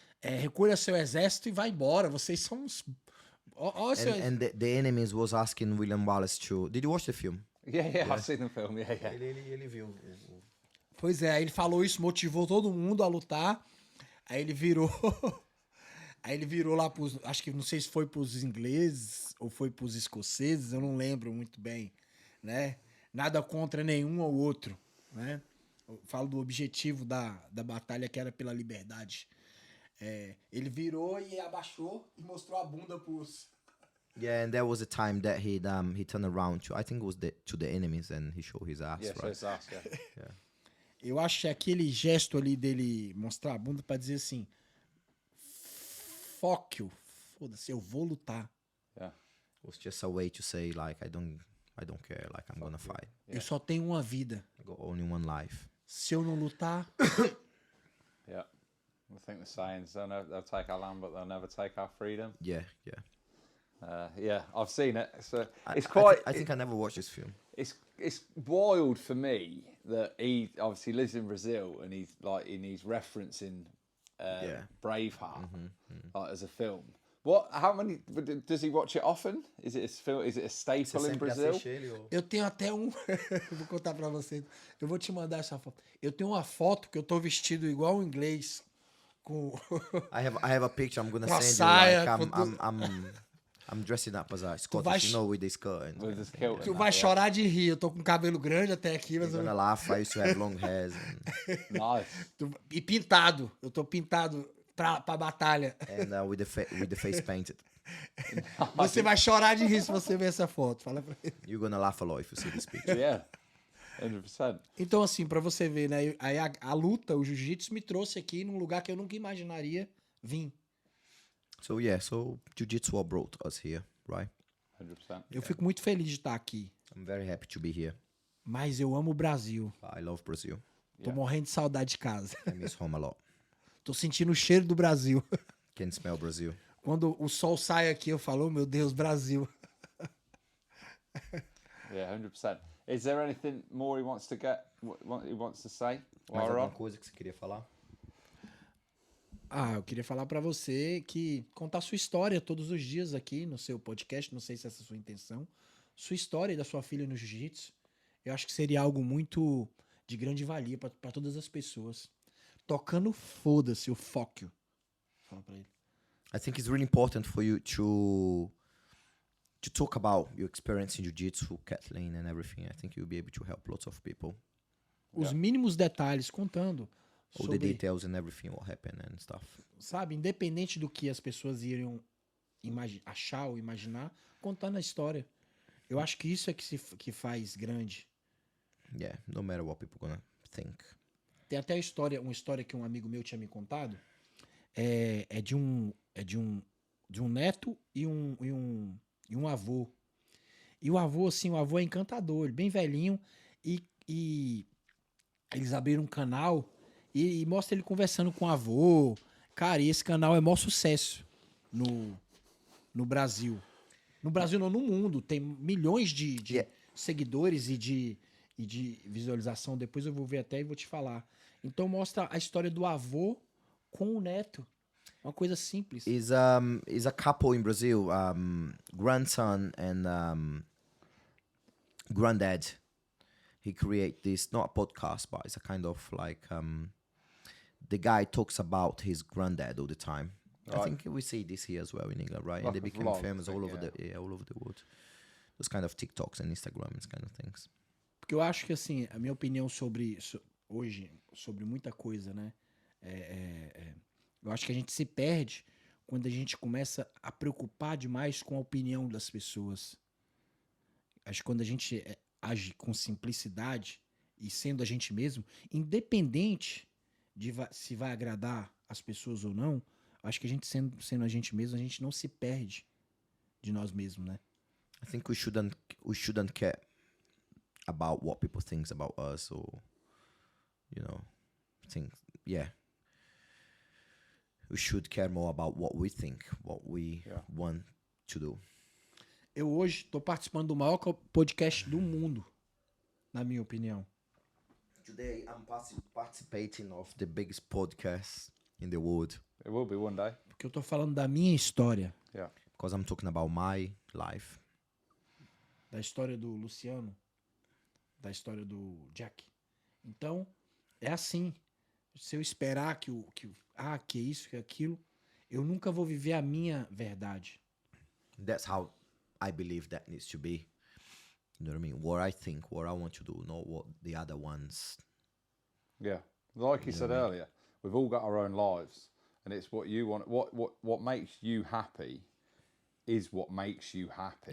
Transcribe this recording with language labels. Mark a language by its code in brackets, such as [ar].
[pt] Recolha seu exército e vai embora. Vocês são uns... [en] And the enemies was asking William Wallace to... Did you watch the film? Yeah, I've seen the film. Yeah. [pt] Ele viu. Pois é, aí ele falou isso, motivou todo mundo a lutar. Aí ele virou... Aí ele virou lá pros... Acho que não sei se foi pros ingleses ou foi pros escoceses, eu não lembro muito bem, né? Nada contra nenhum ou outro, né? Eu falo do objetivo da batalha que era pela liberdade. Ele virou e abaixou e mostrou a bunda pros... [en] Yeah, and there was a time that he turned around to, I think it was to the enemies, and he showed his ass, Yeah, so right? it's us, yeah. [pt] Eu acho que aquele gesto ali dele mostrar a bunda pra dizer assim, [en] fuck you, [pt] foda-se, eu vou lutar. [en] Yeah. It was just a way to say, like, I don't care, like, I'm gonna fight. [pt] Eu só tenho uma vida. [en] I got only one life. [pt] Se eu não lutar, [en] Yeah. I think the sayings, they'll take our land, but they'll never take our freedom. Yeah. Yeah, I've seen it. So it's I quite. I think I never watched this film. It's wild for me that he obviously lives in Brazil and he's referencing Braveheart like, as a film. How many does he watch it often? Is it a staple in Brazil? [pt] eu tenho até um... Vou contar pra vocês. Eu vou te mandar essa foto. Eu tenho uma foto que eu tô vestido igual um inglês. Com... [en] I have a picture I'm gonna [pt] Com a [en] send [pt] saia, [en] you. Like, [pt] com [en] I'm dressing up as a Scottish, with this skirt. And, With his kilt. [pt] Tu vai chorar de rir. Eu tô com cabelo grande até aqui. Mas [en] you're gonna laugh. I used to have long hairs. And, Nice. [pt] E pintado. Eu tô pintado pra batalha. [en] and with the face painted. [pt] Você vai chorar de rir se você ver essa foto. Fala pra ele. [en] You're gonna laugh a lot if you see this picture. Yeah, 100%. [pt] Então, assim, pra você ver, né? Aí a luta, o jiu-jitsu me trouxe aqui num lugar que eu nunca imaginaria vir. [en] So Jiu-Jitsu brought us here, right? 100%. [pt] Eu fico muito feliz de estar aqui. [en] I'm very happy to be here. [pt] Mas eu amo o Brasil. [en] I love Brazil. [pt] Tô morrendo de saudade de casa. [en] I miss home a lot. [pt] Tô sentindo o cheiro do Brasil. [en] Can smell Brazil. [pt] Quando o sol sai aqui, eu falo, oh, meu Deus, Brasil. [en] Yeah, 100%. Is there anything more he wants to say? [pt] Mais [en] While we're [pt] alguma [en] on? [pt] coisa que você queria falar? Eu queria falar pra você que contar sua história todos os dias aqui no seu podcast. Não sei se essa é a sua intenção. sua história e da sua filha no jiu-jitsu. Eu acho que seria algo muito de grande valia pra todas as pessoas. Tocando foda-se o [en] fuck you. [pt] Fala pra ele. [en] I think it's really important for you to talk about your experience in jiu-jitsu, Kathleen, and everything. I think you'll be able to help lots of people. [pt] Os mínimos detalhes contando [en] All the details and everything, what happened and stuff. [pt] Sabe, independente do que as pessoas iriam achar ou imaginar, contando a história. Eu acho que isso é que faz grande. [en] Yeah, no matter what people gonna think. [pt] Tem até uma história que um amigo meu tinha me contado. É de um neto e um avô. E o avô, assim, o avô é encantador, bem velhinho, e eles abriram um canal e mostra ele conversando com o avô. Cara, e esse canal é maior sucesso no Brasil. No Brasil não, no mundo. Tem milhões de seguidores e de visualização. Depois eu vou ver até e vou te falar. Então mostra a história do avô com o neto. Uma coisa simples. [en] Is a couple in Brazil, grandson and granddad. He create this, not a podcast, but it's a kind of like the guy talks about his granddad all the time. Right. I think we see this here as well in England, right? Like And they a became vlog famous thing, all over the world. Those kind of TikToks and Instagrams kind of things. [pt] Porque eu acho que, assim, a minha opinião hoje, sobre muita coisa, né? Eu acho que a gente se perde quando a gente começa a preocupar demais com a opinião das pessoas. Acho que quando a gente age com simplicidade e sendo a gente mesmo, independente de se vai agradar as pessoas ou não, acho que a gente sendo a gente mesmo, a gente não se perde de nós mesmos, né? [en] I think we shouldn't care about what people think about us, or think, yeah. We should care more about what we think, what we want to do. [pt] Eu hoje estou participando do maior podcast do mundo, na minha opinião. [en] Today I'm participating of the biggest podcast in the world. It will be one day. [pt] Porque eu estou falando da minha história. [en] Yeah. Because I'm talking about my life. [pt] Da história do Luciano. Da história do Jack. Então, é assim. Se eu esperar que é isso, que é aquilo, eu nunca vou viver a minha verdade. [en] That's how I believe that needs to be. You know what I mean? What I think, what I want to do, not what the other ones. Yeah. Like you said earlier, we've all got our own lives, and it's what you want. What makes you happy is what makes you happy.